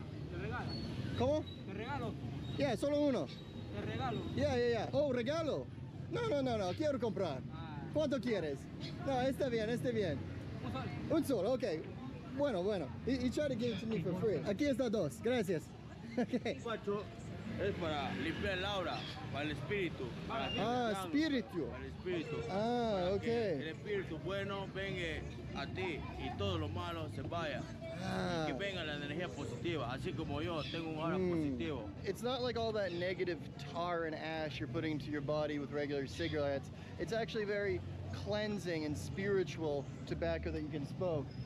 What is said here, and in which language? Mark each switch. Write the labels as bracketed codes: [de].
[es] Te regalo. ¿Cómo? Te regalo. Yeah, solo uno. Te regalo. Yeah. Oh, regalo. No, quiero comprar. ¿Cuánto quieres? No, está bien. Un solo, okay. Bueno. [en] He tried to give it to me for free. [es] Aquí está dos, gracias. Okay. Es para limpiar el aura, para el espíritu. Espíritu. Para el espíritu. Ok. El espíritu bueno venga a ti y todo lo malo se vaya. Y que venga la energía positiva, así como yo tengo un aura positivo. [en] It's not like all that negative tar and ash you're putting into your body with regular cigarettes. It's actually very cleansing and spiritual tobacco that you can smoke.